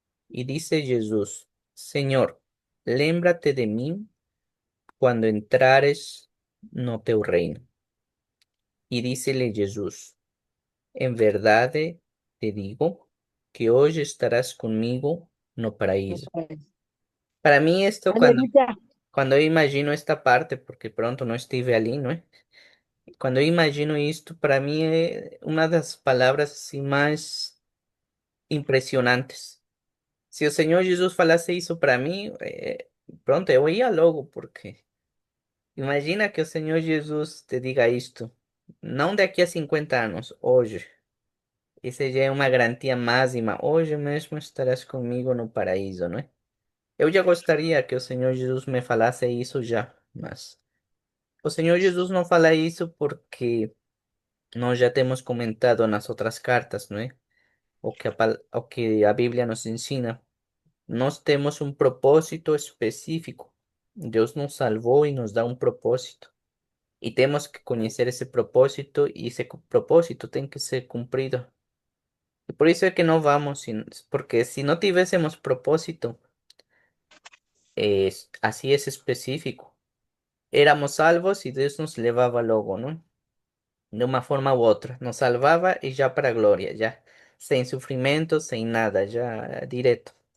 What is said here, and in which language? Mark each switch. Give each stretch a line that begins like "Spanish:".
Portuguese: E disse Jesus: Senhor, lembra-te de mim quando entrares no teu reino. E disse-lhe Jesus: Em verdade te digo que hoje estarás comigo no paraíso.
Spanish: Para mí esto Aleluya. cuando yo imagino esta parte, porque pronto no
Portuguese: estive ali,
Spanish: ¿no? Cuando yo imagino esto, para mí es una de las palabras así más impresionantes. Si el Señor Jesús falase eso para mí, pronto yo ia logo, porque imagina que el Señor Jesús te diga esto,
Portuguese: não daqui a 50 anos, hoje. Essa já é uma garantia máxima. Hoje mesmo estarás comigo no paraíso, não é? Eu já gostaria que o Senhor Jesus me falasse isso já, mas o Senhor Jesus não fala isso porque nós já temos comentado nas outras cartas, não é? O que a Bíblia nos ensina. Nós temos um propósito específico. Deus nos salvou e nos dá um propósito. E temos que conhecer esse propósito e esse propósito tem que ser cumprido. E por isso é que não vamos, porque se não tivéssemos propósito,
Spanish: así es específico, éramos salvos y Dios nos levaba logo, ¿no? De una forma u otra, nos salvaba y ya para gloria, ya, sin sufrimiento, sin nada, ya directo.